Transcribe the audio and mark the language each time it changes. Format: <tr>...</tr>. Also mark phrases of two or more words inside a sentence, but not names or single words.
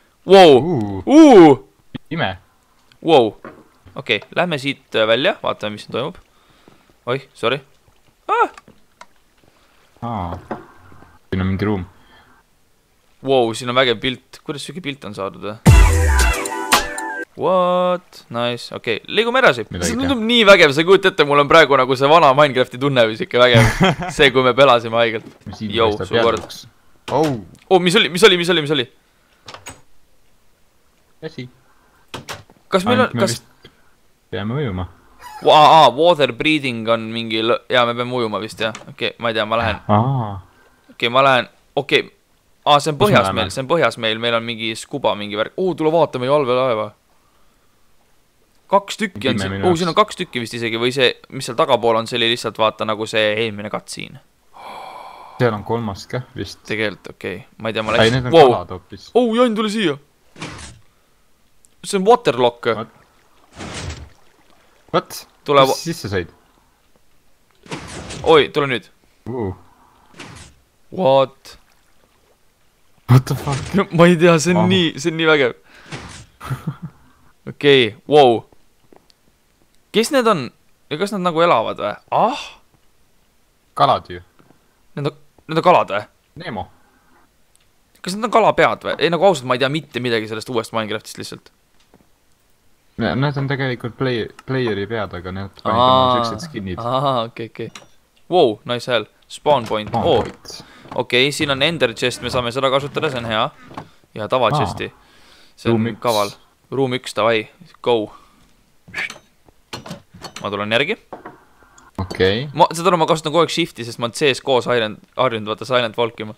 <et>Ime. Okei, lähme siit välja, vaatame, mis siin toimub. Oih, sorry. Siin on mingi ruum. Siin on vägev pilt. Kuidas sügi pilt on saadud?</et> <en>What? Nice,</en> <et>okei, liigume edasi. See tundub nii vägev, sa kujuta ette, mul on praegu nagu see vana Minecrafti tunne või siuke vägev. See, kui me pelasime haigelt. Jou, su kord. Mis oli? Käsi. Kas meil on... Peame ujuma.</et> <en>Water breathing</en> <et>on mingi... Jaa, me peame ujuma vist, jah. Okei, ma ei tea, ma lähen. See on põhjas meil. Meil on mingi skuba, mingi värk. Tule vaata meie allveelaeva. 2 tükki on siin. Siin on 2 tükki vist isegi. Või see, mis seal tagapool on, see oli lihtsalt vaata nagu see eelmine katsiin. seal on kolmas ka vist. tegelikult, okei. Ma ei tea, ma ei, läksin. need on kalad hoopis. Jann, tule siia. See on waterlock.</et> <en>What?</en> <et>Tule... Kus sisse said? Oi, tule nüüd.</et> <en>What? What the fuck?</en> <et>Ma ei tea, see on nii vägev. Okei, wow. Kes need on? Ja kas nad nagu elavad või? Kalad ju. Need on kalad või? Nemo. Kas need on kalapead või? Ei, nagu ausalt, ma ei tea mitte midagi sellest uuest Minecraftist lihtsalt. Need on tegelikult playeri pead, aga need panid siuksed skinid. Okei.</et> <en>Wow, nice hell. Spawn point.</en> <et>Okei, siin on</et> <en>ender chest,</en> <et>me saame seda kasutada, see on hea. Ja tava chesti. See on kaval. Room 1, davai. Go. Ma tulen järgi. Okei. Seda ma kasutan kogu aeg shifti, sest ma olen CS-koos harjunud vaata</et> <en>Silent Walkima.</en>